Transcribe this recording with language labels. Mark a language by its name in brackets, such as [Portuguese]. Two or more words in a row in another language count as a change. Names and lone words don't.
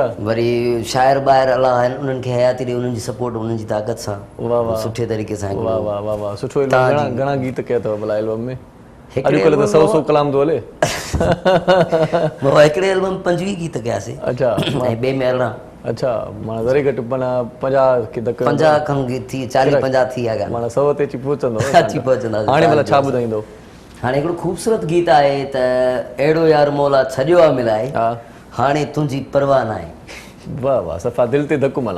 [Sindhi] वरी शाइर ॿाहिरि अला आहिनि, उन्हनि खे हयाती ॾे, उन्हनि जी सपोर्ट, उन्हनि जी ताक़त सां सुठे तरीक़े सां। वाह वाह वाह वाह, सुठो एल्बम। घणा गीत कया अथव भला एल्बम में? अॼुकल्ह त 100 कलाम थो हले। हिकिड़े एल्बम 25 गीत कयासीं। अच्छा। ऐं ॿिए में 18। अच्छा, माना ज़रे घटि माना 50 के तक 50 खन थी, 40-50 थी आहे ॻाल्हि, माना 100 ते अची पहुचंदो। अची पहुचंदासीं। हाणे भला छा ॿुधाईंदो? हाणे हिकिड़ो ख़ूबसूरत गीत आहे त अहिड़ो यार मौला छॾियो आहे मिलाए, हाणे तुंहिंजी परवाह न आहे। वाह वाह, सफ़ा दिल ते धकु मला।